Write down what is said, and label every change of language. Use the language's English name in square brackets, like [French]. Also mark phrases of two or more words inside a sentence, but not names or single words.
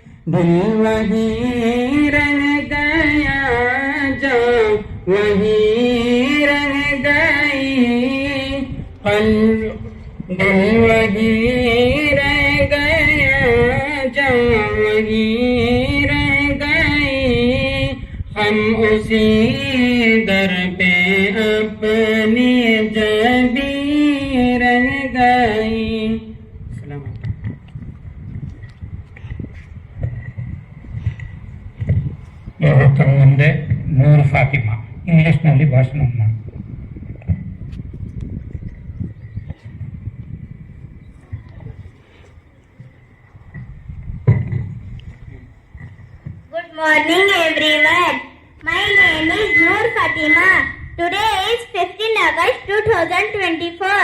[Hindi] दिल वही रह गया जान वही रह गई दिल वही रह गया जान वही रह गई हम उसी दर पे अपनी जबी रह गई. [Kannada] ಇವತ್ತು ಮುಂದೆ ನೂರ್ ಫಾತಿಮಾ ಇಂಗ್ಲಿಷ್ನಲ್ಲಿ ಭಾಷಣ ಮಾಡಿ. [English] Good morning everyone. My name is Noor Fatima. Today is 15 August 2024.